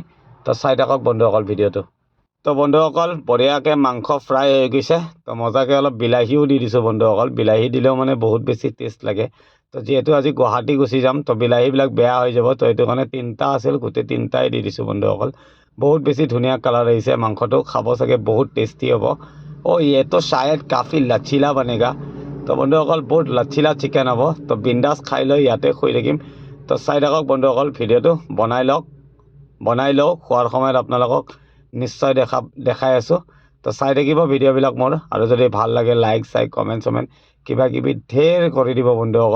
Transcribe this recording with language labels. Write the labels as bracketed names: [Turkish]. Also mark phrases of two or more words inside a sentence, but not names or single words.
[Assamese] তো চাই থাকক বন্ধুসকল ভিডিঅ'টো। তো বন্ধুসকল বঢ়িয়াকৈ মাংস ফ্ৰাই হৈ গৈছে। তো মজাকৈ অলপ বিলাহীও দি দিছোঁ বন্ধুসকল। বিলাহী দিলেও মানে বহুত বেছি টেষ্ট লাগে। তো যিহেতু আজি গুৱাহাটী গুচি যাম, তো বিলাহীবিলাক বেয়া হৈ যাব। তো সেইটো কাৰণে 3টা আছিল, গোটেই 3টাই দি দিছোঁ বন্ধুসকল। বহুত বেছি ধুনীয়া কালাৰ আহিছে। মাংসটো খাব চাগে বহুত টেষ্টি হ'ব। [Hindi] ये तो शायद काफ़ी लचीला बनेगा। [Assamese] তো বন্ধুসকল বহুত লচিলা চিকেন হ'ব। তো বিন্দাছ খাই লৈ ইয়াতে শুই থাকিম। তো চাই থাকক বন্ধুসকল ভিডিঅ'টো। বনাই লওঁ খোৱাৰ সময়ত আপোনালোকক নিশ্চয় দেখাই আছোঁ। তো চাই থাকিব ভিডিঅ'বিলাক মোৰ। আৰু যদি ভাল লাগে [English] like comment [Assamese] চমেণ্ট কিবা কিবি ঢেৰ কৰি দিব বন্ধুসকল।